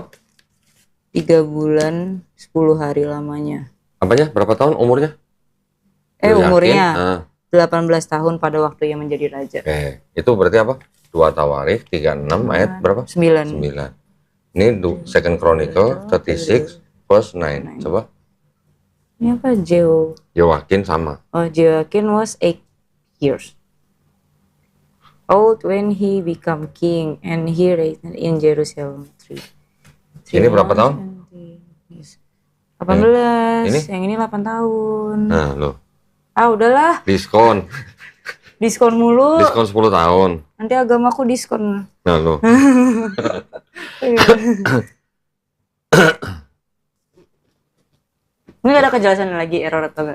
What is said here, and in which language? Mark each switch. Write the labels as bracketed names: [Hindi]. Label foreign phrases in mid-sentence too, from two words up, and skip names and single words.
[Indonesian] 3 bulan 10 hari lamanya. Apanya? Berapa tahun umurnya? Umurnya 18 tahun pada waktu ia menjadi raja. Oke. Itu berarti apa? 2 Tawarik 36 ayat berapa? 9. [English] Ini Second Chronicle 36 verse 9. [Indonesian] Coba. Ini apa? Yehoyakin sama. [English] Yehoyakin was 8 years old when he became king, and he reigned in Jerusalem 3. [Indonesian] Ini berapa tahun? 18. Ini? Yang ini 8 tahun. Nah, lo. Udahlah. Diskon Mulu. Diskon 10 tahun. Nanti agamaku diskon. Nah, lo. Ini gak ada kejelasan lagi error atau enggak?